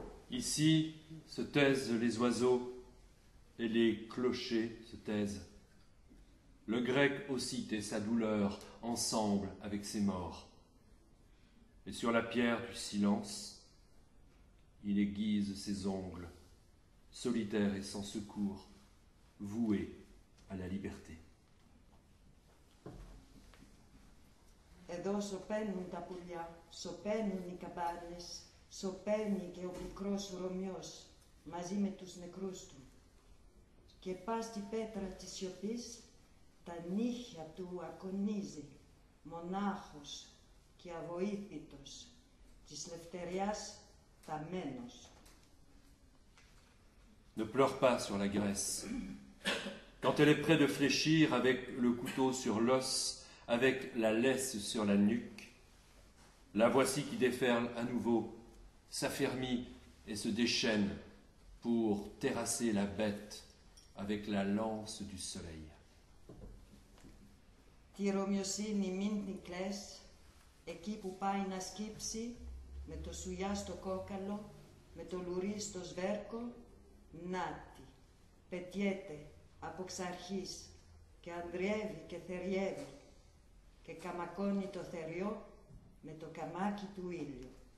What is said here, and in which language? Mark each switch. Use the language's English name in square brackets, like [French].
[French] Ici se taisent les oiseaux et les clochers se taisent. Le grec aussi tait sa douleur ensemble avec ses morts. Et sur la pierre du silence, il aiguise ses ongles solitaire et sans secours, voué à la liberté. [Greek] Εδώ σωπαίνουν τα πουλιά, σωπαίνουν οι καμπάνες, σωπαίνει και ο πικρός Ρωμιός μαζί με τους νεκρούς του. Και πας στη πέτρα της σιωπής, τα νύχια του ακονίζει, μονάχος και αβοήθητος, της λευτεριάς ταμένος. [French] Ne pleure pas sur la Grèce. Quand elle est près de fléchir avec le couteau sur l'os, avec la laisse sur la nuque, la voici qui déferle à nouveau, s'affermit et se déchaîne pour terrasser la bête avec la lance du soleil. [Greek] Τη Ρωμιοσύνη μην την κλαις, εκεί που πάει να σκύψει, με το σουλιά στο κόκαλο, με το λουρί στο σβέρκο, νάτι, πετιέται από ξαρχής και ανδριεύει και θεριεύει και καμακώνει το θεριό με το καμάκι του ήλιου.